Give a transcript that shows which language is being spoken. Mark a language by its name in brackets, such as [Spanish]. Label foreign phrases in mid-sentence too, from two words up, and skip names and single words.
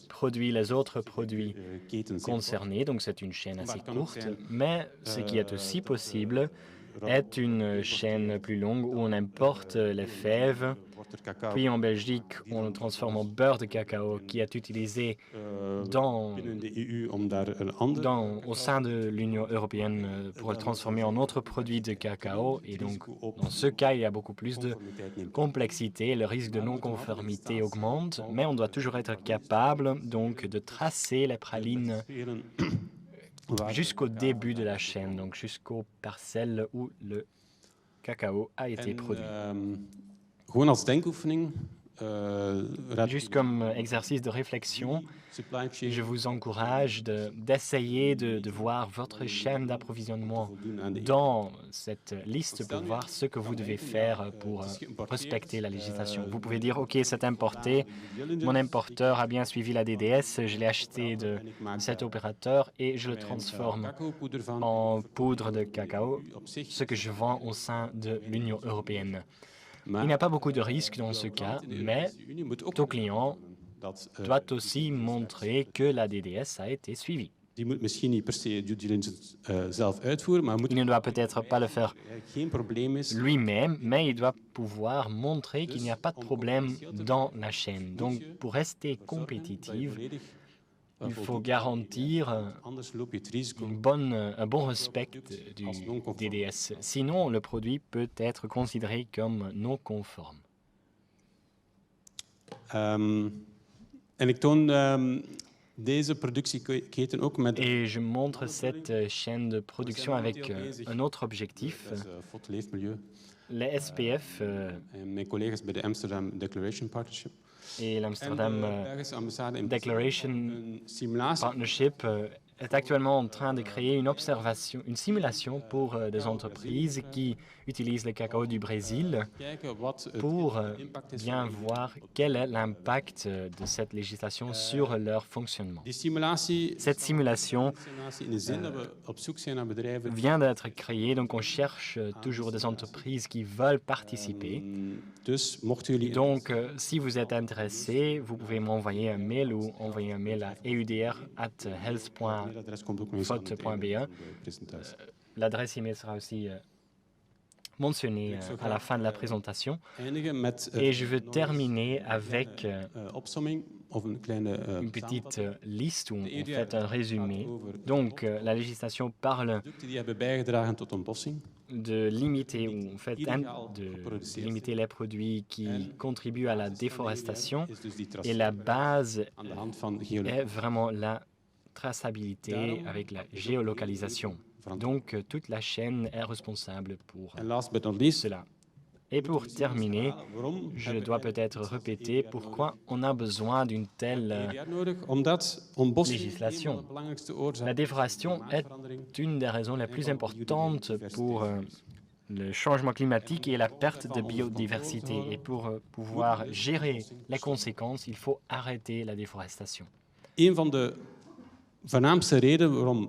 [French] produit les autres produits [Dutch] Ketens [French] concernés, donc c'est une chaîne assez courte, mais ce qui est aussi possible est une chaîne plus longue où on importe les fèves, [Dutch] wordt er cacao [French] puis en Belgique on le transforme en beurre de cacao qui est utilisé [Dutch] binnen de EU om daar een ander [French] au sein de l'Union européenne pour le transformer en autre produit de cacao. Et donc, dans ce cas, il y a beaucoup plus de [Dutch] conformiteit neemt. [French] complexité, le risque de non-conformité augmente, mais on doit toujours être capable donc de tracer les pralines [Dutch] Spelen waar [French] jusqu'au début de la chaîne, donc jusqu'aux parcelles où le cacao a été produit. [Dutch] gewoon als denkoefening. [French] Juste comme exercice de réflexion, je vous encourage d'essayer de voir votre chaîne d'approvisionnement dans cette liste pour voir ce que vous devez faire pour respecter la législation. Vous pouvez dire, OK, c'est importé, mon importeur a bien suivi la DDS, je l'ai acheté de cet opérateur et je le transforme en poudre de cacao, ce que je vends au sein de l'Union européenne. Il n'y a pas beaucoup de risques dans ce cas, mais ton client doit aussi montrer que la DDS a été suivie. [Dutch] Die moet misschien niet per se [English] due diligence [Dutch] zelf uitvoeren, maar moet [French] Il ne doit peut-être pas le faire [Dutch] geen probleem is. [French] lui-même, mais il doit pouvoir montrer qu'il n'y a pas de problème dans la chaîne. Donc, pour rester compétitive, il faut garantir [Dutch] Anders loop je het risico [French] un bon respect du DDS. Sinon, le produit peut être considéré comme non conforme. [Dutch] en ik toon deze productieketen ook met [French] Et je montre cette chaîne de production avec un autre objectif. [Dutch] Fot Leefmilieu. [French] Les SPF [Dutch] En mijn collega's bij de Amsterdam Declaration Partnership. [French] et l'Amsterdam [Dutch] Belgische ambassade in [French] Declaration [Dutch] een simulatie [French] Partnership est actuellement en train de créer une simulation pour des entreprises qui utilisent le cacao du Brésil [Dutch] kijken wat het [French] pour [Dutch] impact is [French] bien [Dutch] van [French] voir quel est l'impact de cette législation sur leur fonctionnement. [Dutch] die simulatie. [French] Cette simulation [Dutch] In de zin dat we op zoek zijn naar bedrijven [French] vient d'être créée, donc on cherche toujours des entreprises qui veulent participer. [Dutch] Dus mochten jullie [French] Donc, si vous êtes intéressé, vous pouvez m'envoyer un mail ou envoyer un mail à eudr@health.be. [Dutch] adres komt ook nog eens aan het einde van de presentatie. [French] L'adresse email sera aussi mentionnée à la fin de la présentation. [Dutch] Eindigen met [French] Et je veux terminer avec [Dutch] opsomming of een kleine [French] une petite liste où on EUDR fait un résumé. Donc, la législation parle [Dutch] producten die hebben bijgedragen tot ontbossing. [French] de limiter, ou en fait, de limiter les produits qui contribuent à la déforestation. [Dutch] Is dus die [French] Et la base [Dutch] aan de hand van [French] est vraiment la traçabilité avec la géolocalisation. Donc, toute la chaîne est responsable pour [English] En last but not least, [French] cela. Et pour terminer, [Dutch] waarom [French] je dois peut-être répéter pourquoi on a besoin d'une telle... [Dutch] EUDR nodig? Omdat ontbossing [French] Législation. [Dutch] een van de belangrijkste oorzaken [French] La déforestation est une des raisons les plus importantes pour le changement climatique et la perte de biodiversité. Et pour pouvoir gérer les conséquences, il faut arrêter la déforestation. [Dutch] een van de voornaamste redenen waarom